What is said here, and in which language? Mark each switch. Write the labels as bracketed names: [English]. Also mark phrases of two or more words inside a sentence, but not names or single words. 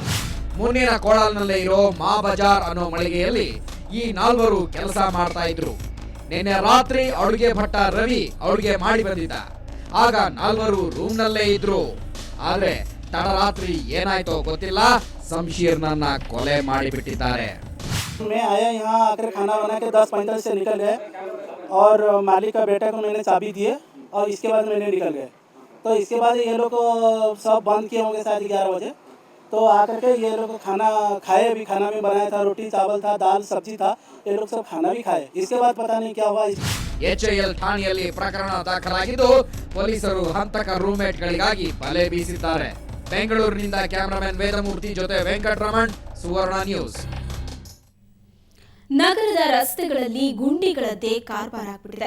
[Kannada] ಮುನ್ನೇನ ಕೋಳಲ್ನಲ್ಲೇ ಇರೋ ಮಾ ಬಜಾರ್ ಅನ್ನೋ ಮಳಿಗೆಯಲ್ಲಿ ಈ 4 ಕೆಲಸ ಮಾಡ್ತಾ ಇದ್ರು. ನಿನ್ನೆ ರಾತ್ರಿ ಅಡುಗೆ ಭಟ್ಟ ರವಿ ಅಡುಗೆ ಮಾಡಿ ಬಂದಿದ್ದ. ಆಗ 4 ರೂಮ್ನಲ್ಲೇ ಇದ್ರು. ಆದ್ರೆ ತಡರಾತ್ರಿ ಏನಾಯ್ತೋ ಗೊತ್ತಿಲ್ಲ, ಶಂಶೀರ್ನನ್ನ ಕೊಲೆ ಮಾಡಿಬಿಟ್ಟಿದ್ದಾರೆ. [Hindi] मैं आया यहाँ आकर खाना बना के 10:45 से निकल गए और मालिक का बेटा को मैंने चाबी दिए और इसके बाद मैंने निकल गए. तो इसके बाद ये लोग को सब बंद किए होंगे शायद 11 बजे. तो आकर के ये लोग खाना खाए भी. खाना में बनाया था, रोटी चावल था, दाल सब्जी था. ये लोग सब खाना भी खाए. इसके बाद पता नहीं क्या हुआ. [Kannada] HAL ಠಾಣೆಯಲ್ಲಿ ಪ್ರಕರಣ ದಾಖಲಾಗಿದ್ದು ಪೊಲೀಸರು ಹಂತಕ ರೂಮ್ಮೇಟ್ಗಳಿಗಾಗಿ ಬಲೆ ಬೀಸಿದ್ದಾರೆ. ಬೆಂಗಳೂರಿನಿಂದ ಕ್ಯಾಮರಾಮನ್ ವೇದಮೂರ್ತಿ ಜೊತೆ ವೆಂಕಟರಮಣ್, ಸುವರ್ಣ ನ್ಯೂಸ್. ನಗರದ ರಸ್ತೆಗಳಲ್ಲಿ ಗುಂಡಿಗಳದ್ದೇ ಕಾರ್ಬಾರ್ ಆಗ್ಬಿಟ್ಟಿದೆ.